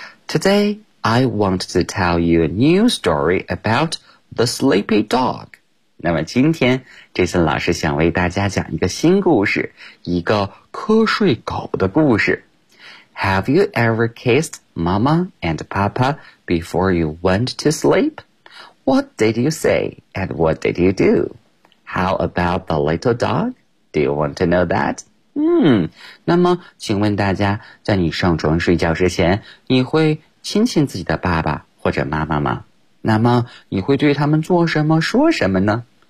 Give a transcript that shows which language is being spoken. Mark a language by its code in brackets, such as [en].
[en] Today I want to tell you a new story about the sleepy dog。 [zh] 那么今天 Jason 老师想为大家讲一个新故事，一个瞌睡狗的故事。 [en] Have you ever kissed mama and papa before you went to sleep? What did you say and what did you do? How about the little dog? Do you want to know that? [zh] 那么请问大家，在你上床睡觉之前，你会亲亲自己的爸爸或者妈妈吗？那么你会对他们做什么说什么呢？